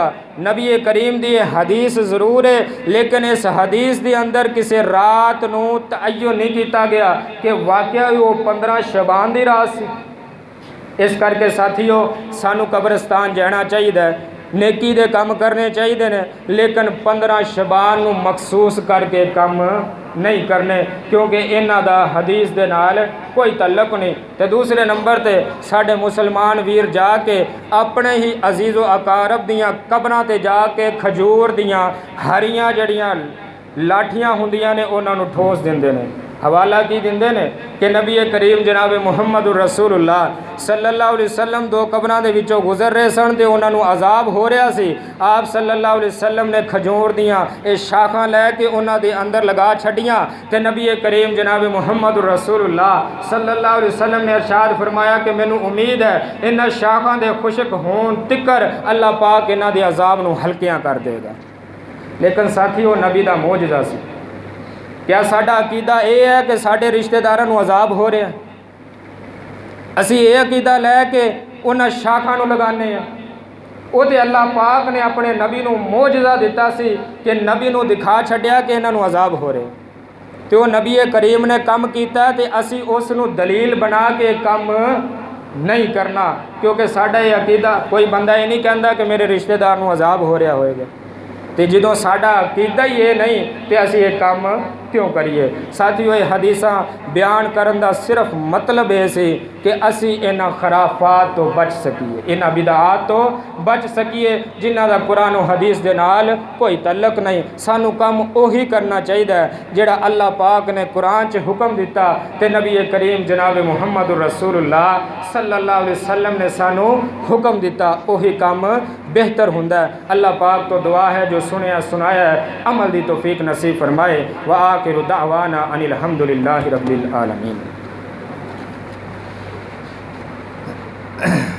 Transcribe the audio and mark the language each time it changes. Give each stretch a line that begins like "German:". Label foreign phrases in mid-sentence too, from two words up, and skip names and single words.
Punjabi: نبی کریم دی حدیث ضرور ہے لیکن اس حدیث کے اندر کسی رات نوں تعین نہیں کیا گیا کہ واقعہ وہ 15 شعبان کی رات سی. اس کر کے ساتھیو سانوں قبرستان جانا چاہیدا، نیکی دے کم کرنے چاہیدے نے، لیکن 15 شعبان نوں مخصوص کر کے کم نہیں کرنے کیونکہ ایہناں دا حدیث دے نال کوئی تعلق نہیں. تو دوسرے نمبر تے ساڈے مسلمان ویر جا کے اپنے ہی عزیز و اقارب دیاں قبراں تے جا کے کھجور دیاں ہریاں جڑیاں لاٹھیاں ہندیاں نے اوہناں نوں ٹھوس دیندے نے. حوالہ کی دیندے نے کہ نبی کریم جناب محمد رسول اللہ
Arabic: صلی اللہ علیہ وسلم
Punjabi: دو قبراں دے وچوں گزر رہے سن تے اوہناں نوں عذاب ہو رہا سی. آپ
Arabic: صلی اللہ علیہ وسلم
Punjabi: نے کھجور دیاں ایہ شاخاں لے کے اوہناں دے اندر لگا چھڈیاں تے نبی کریم جناب محمد رسول اللہ
Arabic: صلی اللہ علیہ وسلم
Punjabi: نے ارشاد فرمایا کہ مینوں امید ہے ایہناں شاخاں دے خشک ہون تک اللہ پاک ایہناں دے عذاب نوں ہلکیاں کر دیگا. لیکن ساتھیو نبی دا معجزہ سی۔ کیا ساڈا عقیدہ ایہ ہے کہ ساڈے رشتے داراں نوں عذاب ہو رہا? اسی ایہ عقیدہ لے کے اوہناں شاخاں نوں لگانے آں. اوہ تو اللہ پاک نے اپنے نبی نوں معجزہ دتا سی کہ نبی نوں دکھا چھڈیا کہ ایہناں نوں عذاب ہو رہے، تو نبی کریم نے کم کیا تو اسی اس نوں دلیل بنا کے کم نہیں کرنا. کیونکہ ساڈا ایہ عقیدہ، کوئی بندہ ایہ نہیں کہتا کہ میرے رشتے دار نوں عذاب ہو رہا ہوئیگا، تو جو ساڈا عقیدہ ہی ایہ نہیں تو اسی ایہ کم کیوں کریے. ساتھیو ایہ حدیثاں بیان کرن دا صرف مطلب ایہ سی کہ اسی ایہناں خرافات توں بچ سکیے، ایہناں بدعات توں بچ سکیے جنہاں دا قرآن اور حدیث دے نال کوئی تعلق نہیں. سانوں کم اوہی کرنا چاہیدا جیہڑا اللہ پاک نے قرآن چ حکم دتا تے نبی کریم جناب محمد رسول اللہ
Arabic: صلی اللہ علیہ وسلم
Punjabi: نے سانوں حکم دتا، اوہی کم بہتر ہندا ہے. اللہ پاک توں دعا ہے جو سنیا سنایا ہے عمل دی توفیق نصیب فرمائے.
Arabic: وآخر دعوانا ان الحمد للہ رب العالمین.